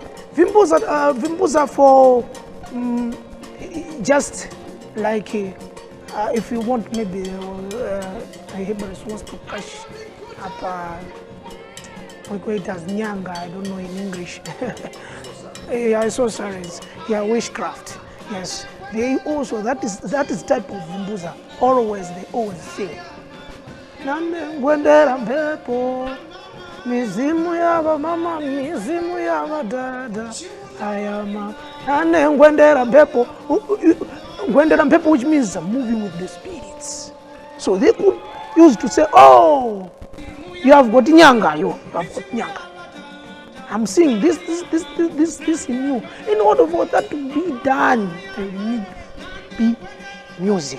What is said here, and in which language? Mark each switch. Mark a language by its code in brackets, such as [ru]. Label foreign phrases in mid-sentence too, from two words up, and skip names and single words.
[en] Vimboza for just like if you want maybe a herbalist wants to cash up we call it as nyanga, I don't know in English. Yeah, sorceries, yeah, witchcraft. Yes, they also that is type of Vimboza. Always they always sing. [sw] Nande ngwendera mpepo, mizimu yaba mama, mizimu yaba dada, ayama. Nande ngwendera mpepo, ngwendera mpepo, [en] which means moving with the spirits. So they could use to say, oh, you have got nyanga, you have got nyanga. I'm seeing this in you. In order for that to be done, there need to be music.